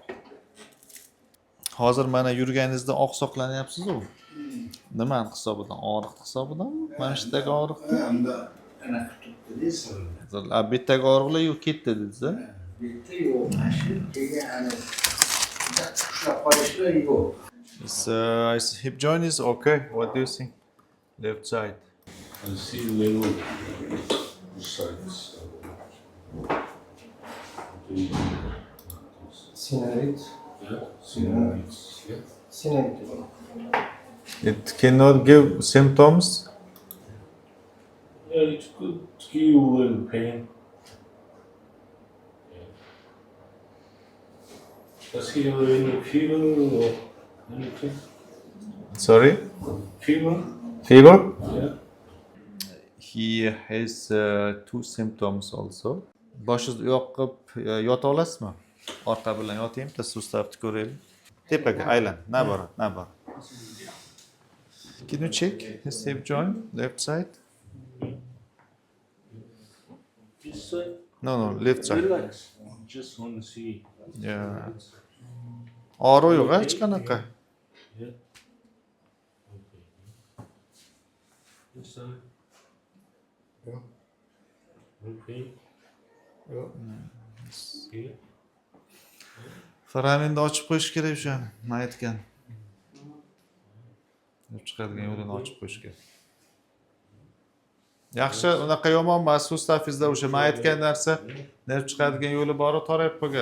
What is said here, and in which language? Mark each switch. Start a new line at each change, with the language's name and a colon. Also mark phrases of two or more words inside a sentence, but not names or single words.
Uzbek: Hozir mana yurganingizda oqsoqlanyapsiz-ku. Nima hisobidan? Og'riq hisobidanmi? Mana shu yerdagi og'riqmi? Unda ana tutdi sirli. Bittaga og'riqlar yo'q ketdi dedingiz-a? Bitta yo'q, mana shu keyin ana ushlab qolishlar yo'q.
English: Hip joint is okay. What do you think? Left side. I see level sides. Synovic. Yeah, synovics. Yeah. Synovic. It cannot give symptoms. Yeah, it could give you a little pain. Yeah. Does he have any fever or anything? Sorry? Fever? Fever? Yeah. He has two symptoms also.
Uzbek: Boshingizni u yoqqa yota olasizmi? Orqa bilan yoting, bitta sustavni ko'raylik. Tepaga aylan, nabor.
English: Can you check his hip joint, left side? This side? No, left side. Relax. Just want to see. Yeah.
Uzbek: Og'riq yo'q, hech qanaqa.
English: Yeah. Okay. This side?
Uzbek: Yo'q.
English: No pain?
Uzbek: Yo'q.
English: Yeah.
Uzbek: Foraminni ochib qo'yish kerak o'shani, men aytgan. Olib chiqadigan yo'lini ochib qo'yish kerak. Yaxshi, unaqa yomon emas. Sustavingizda o'sha men aytgan narsa nerv chiqadigan yo'li bor, torayib qolgan.